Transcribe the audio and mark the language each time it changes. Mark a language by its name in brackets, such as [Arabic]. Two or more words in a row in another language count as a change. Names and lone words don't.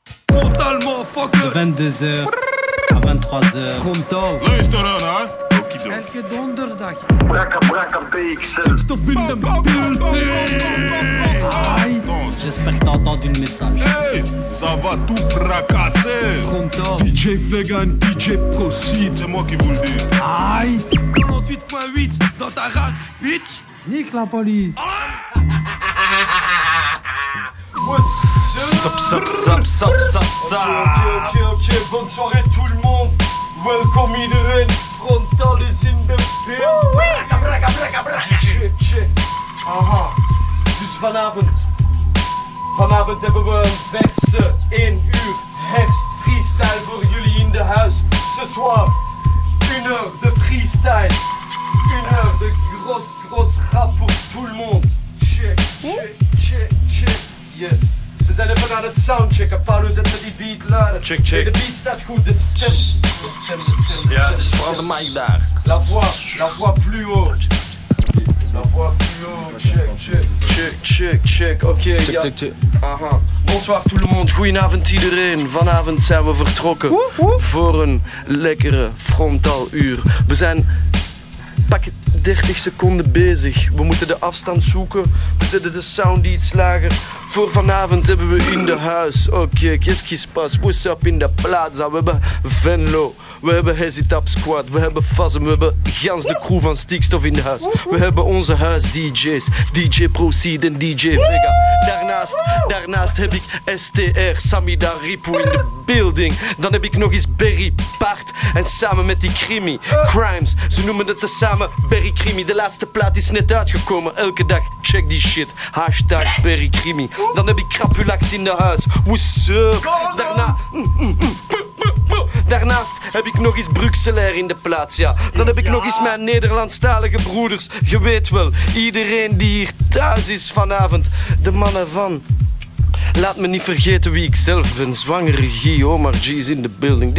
[French] frontalement, fuck De 22h à 23h. Frontal. [Dutch] Luister dan, hè. Elke donderdag. Braka BXL. Stof in de building. [French] J'espère que t'as entendu le message. Hey, ça va tout fracasser. Frontal. DJ Vegan, DJ Proceed. C'est moi qui vous le dis. Aïe. 98.8 dans ta race, bitch. Nique la police. Ok, bonne soirée tout le monde. [Dutch] Welcome iedereen. [English] Frontal is in the building. Check. Aha. [Dutch] Dus vanavond hebben we een verse 1 uur herfst freestyle voor jullie in de huis. [French] Ce soir, 1 heure de freestyle. 1 heure de gros rap voor tout le monde. [English] Check. Yes. [Dutch] We zijn even aan het soundchecken. Paulo zet met die beat laden. Check. De beat staat goed, de stem. Ja, het is vooral de mic daar. [French] La voix plus haut. La voix plus haut. Check. Oké, Check. Aha. Bonsoir tout le monde, [Dutch] goedenavond iedereen. Vanavond zijn we vertrokken voor een lekkere frontaal uur. We zijn pak 30 seconden bezig. We moeten de afstand zoeken. We zetten de sound iets lager. Voor vanavond hebben we in de huis. Oké, [French] qu'est-ce qui se passe? [English] What's up [Dutch] in de plaza? We hebben Venlo. We hebben Hesitap Squad. We hebben Fazem. We hebben gans de crew van Stikstof in de huis. We hebben onze huis-DJ's. DJ Proceed en DJ Vega. Daarnaast heb ik STR, Samida Ripu in de building. Dan heb ik nog eens Berry Bart. En samen met die Krimi, Crimes. Ze noemen het tezamen Berry Krimi. De laatste plaat is net uitgekomen. Elke dag check die shit. Hashtag Berry Krimi. Dan heb ik Crapulax in de huis. [English] What's up? [Dutch] Daarnaast heb ik nog eens Bruxelair in de plaats, ja. Dan heb ik nog eens mijn Nederlandstalige broeders. Je weet wel, iedereen die hier thuis is vanavond. De mannen van... Laat me niet vergeten wie ik zelf ben. Zwangere Guy, Omar G is in de building.